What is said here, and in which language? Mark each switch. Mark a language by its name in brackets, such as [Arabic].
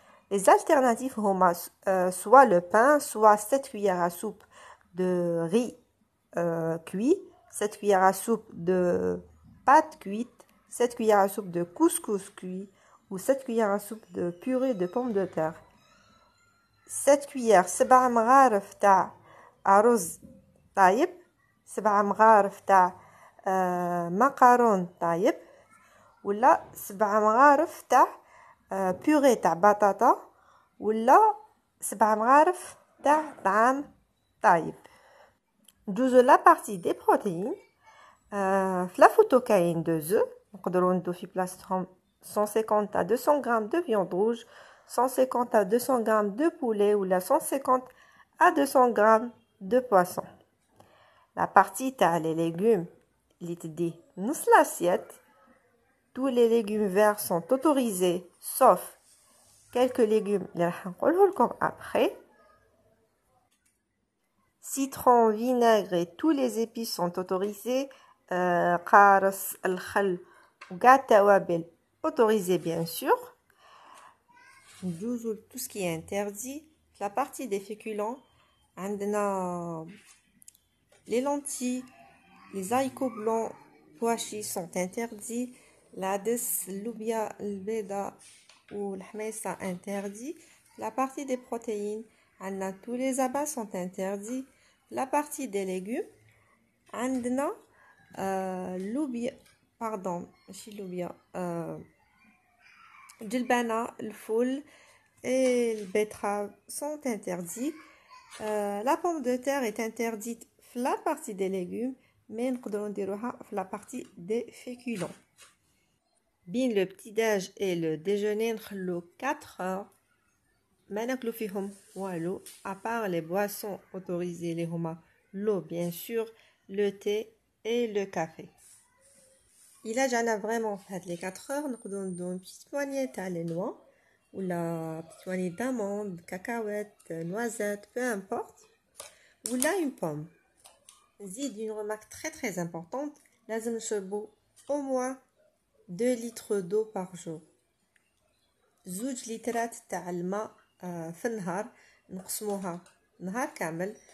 [French] Les alternatives هما soit le pain, soit 7 cuillères à soupe de riz cuit, 7 cuillères à soupe de pâte cuite, 7 cuillères à soupe de couscous cuit ou 7 cuillères à soupe de purée de pommes de terre. 7 cuillères [Arabic] 7 مغارف تاع أرز طايب, 7 مغارف تاع مقارون طايب, ولا 7 مغارف تاع بوري تاع بطاطا, ولا 7 مغارف تاع طعام طايب. ندوزو [French] لا بارتي دي بروتيين. في لا فوتو كاين 2 œufs [Arabic] نقدروا ندو في بلاصتهم [French] 150 à 200 grammes de viande rouge, 150 à 200 grammes de poulet ou la 150 à 200 grammes de poisson. La partie تاع les légumes [Arabic] اللي تدي نص [French] l'assiette. Tous les légumes verts sont autorisés sauf quelques légumes [Arabic] اللي راح نقولهم لكم [French] après. Citron, vinaigre et tous les épices sont autorisés. [Arabic] قارص, الخل وكاع التوابل [French] autorisé bien sûr. Tout ce qui est interdit. La partie des féculents, [Arabic] عندنا [French] les lentilles, les haricots blancs, pois chiches sont interdits. [Arabic] العدس, اللوبيا البيضاء والحميصة interdit. [French] La partie des protéines, [Arabic] عندنا [French] tous les abats sont interdits. La partie des légumes, [Arabic] عندنا اللوبيا [French] pardon [Arabic] ماشي اللوبيا الجلبانة, الفول [French] et le betterave sont interdits. La pomme de terre est interdite في la partie des légumes, mais [Arabic] نقدروا نديروها [French] في la partie des féculents. بين le petit déj et le déjeuner [Arabic] نخلو 4 heures ما ناكلو فيهم والو [French] à part les boissons autorisées [Arabic] اللي هما [French] l'eau bien sûr, le thé et le café. [Arabic] إلا جانا [French] vraiment في هاد les 4 heures [Arabic] نقدروا ندو [French] une petite poignée تاع les noix ou la petite poignée d'amandes, cacahuètes, noisettes, peu importe, ou là une pomme. Zid, une remarque très très importante, [Arabic] لازم نشربوا [French] au moins 2 litres d'eau par jour. [Arabic] 2 لترات تاع الماء في النهار نقسموها نهار كامل.